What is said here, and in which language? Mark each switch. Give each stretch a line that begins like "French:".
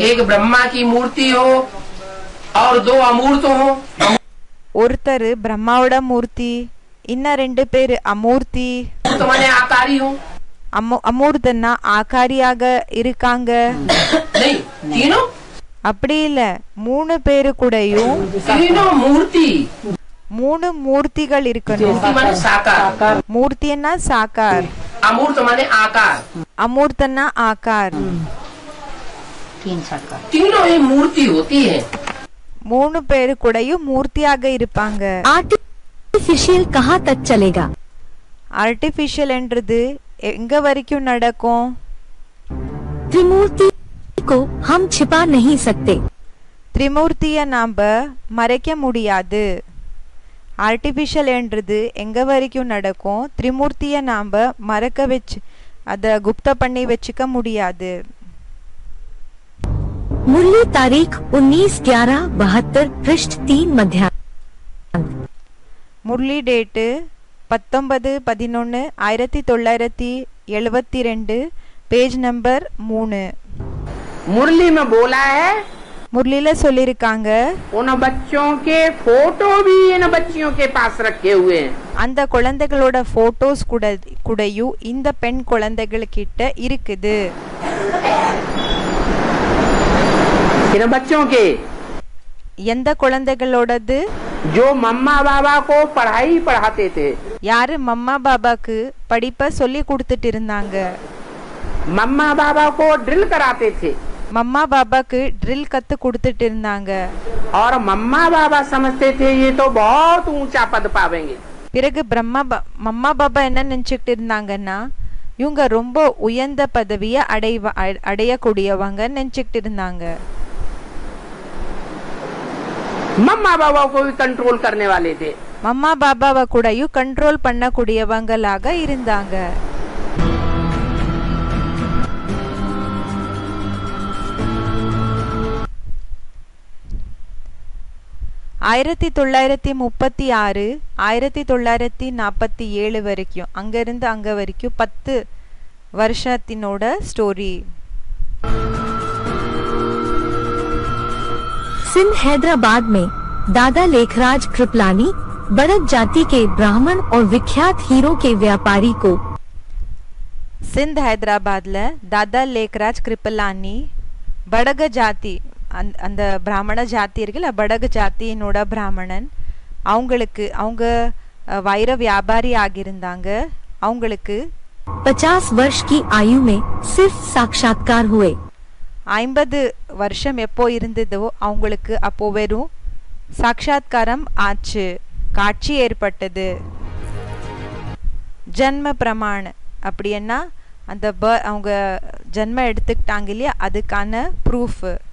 Hindi: एक ब्रह्मा की मूर्ति हो और दो अमूर्त हो।
Tamil: ஒருத்தர் பிரம்மாவோட மூர்த்தி, இன்ன ரெண்டு பேர் அமூர்த்தி.
Hindi: माने आकारी हो।
Tamil: அமூர்த்தன்னா ஆகாரியாக இருக்காங்க.
Hindi: नहीं, तीनों
Tamil: அப்படி இல்ல, மூணு பேரு கூடயும்
Hindi: तीनों मूर्ति।
Tamil: மூணு மூர்த்திகள் இருக்கணும்.
Hindi: माने साकार।
Tamil: மூர்த்தின்னா சாக்கார்,
Hindi: अमूर्त माने आकार,
Tamil: अमूर्तना आकार।
Hindi: तीनों ही मूर्ति होती है।
Tamil: மூணு பேரு கூடயும் மூர்த்தியாக இருப்பாங்க.
Hindi: आर्टिफिशियल कहाँ तक चलेगा?
Tamil: ஆர்டிபிஷியல் என்றது எங்க வரைக்கும் நடக்கும்?
Hindi: त्रिमूर्ति को हम छिपा नहीं सकते।
Tamil: त्रिमूर्तिய நாம மறைக்க முடியாது. ஆர்டிபிஷியல் என்றது எங்க வரைக்கும் நடக்கும்? त्रिमूर्तिய நாம மறைக்க வச்சு அத குப்த பண்ணி வச்சுக்க முடியாது.
Hindi: मुरली तारीख 19/11/72 पृष्ठ 3 मध्याह्न।
Tamil: Murali date 19/11/1972,
English: Page number 3.
Hindi: मुरली में बोला है,
Tamil: முரளில சொல்லிருக்காங்க,
Hindi: उन बच्चों के फोटो भी इन बच्चियों के पास रखे हुए हैं।
Tamil: அந்த குழந்தைகளோட போட்டோஸ் கூடயும் இந்த பெண் குழந்தைகள் கிட்ட இருக்குது.
Hindi: इन बच्चों के
Tamil: எந்த குழந்தைகளோடது?
Hindi: जो मम्मा बाबा को पढ़ाई पढ़ाते थे।
Tamil: யாரு மம்மா பாபாக்கு படிப்ப சொல்லி கொடுத்துட்டு இருந்தாங்க?
Hindi: मम्मा बाबा को ड्रिल कराते थे।
Tamil: மம்மா பாபாக்கு ட்ரில் கத்து கொடுத்துட்டு இருந்தாங்க.
Hindi: और मम्मा बाबा समझते थे ये तो बहुत ऊंचा पद पावेंगे।
Tamil: பிறகு மம்மா பாபா என்ன நினைச்சுட்டு இருந்தாங்கன்னா, இவங்க ரொம்ப உயர்ந்த பதவிய அடையக்கூடியவங்க நினைச்சுட்டு இருந்தாங்க.
Hindi: मम्मा बाबा को भी कंट्रोल करने वाले थे।
Tamil: மம்மா பாபாவை கூடயும் கண்ட்ரோல் பண்ணக்கூடியவங்களாக இருந்தாங்க. ஆயிரத்தி 1936 1947 வரைக்கும், அங்கிருந்து அங்க வரைக்கும் 10 வருஷத்தினோட ஸ்டோரி.
Hindi: सिंध हैदराबाद में दादा लेखराज कृपलानी बड़द जाति के ब्राह्मण और विख्यात हीरो के व्यापारी को
Tamil: சிந்த் ஹைதராபாத்ல தாதா லேக்ராஜ் கிருப்பலானி படக ஜாதி, அந்த பிராமண ஜாதி இருக்குல்ல, படக ஜாத்தியினோட பிராமணன், அவங்க வைர வியாபாரி ஆகியிருந்தாங்க. அவங்களுக்கு
Hindi: 50 वर्ष की आयु में सिर्फ साक्षात्कार हुए।
Tamil: 50 வருஷம் எப்போ இருந்ததோ அவங்களுக்கு அப்போ வெறும் சாட்சாத்காரம் ஆச்சு, காட்சி ஏற்பட்டது. ஜன்ம பிரமாண அப்படின்னா அந்த அவங்க ஜன்மம் எடுத்துக்கிட்டாங்க இல்லையா, அதுக்கான ப்ரூஃப்.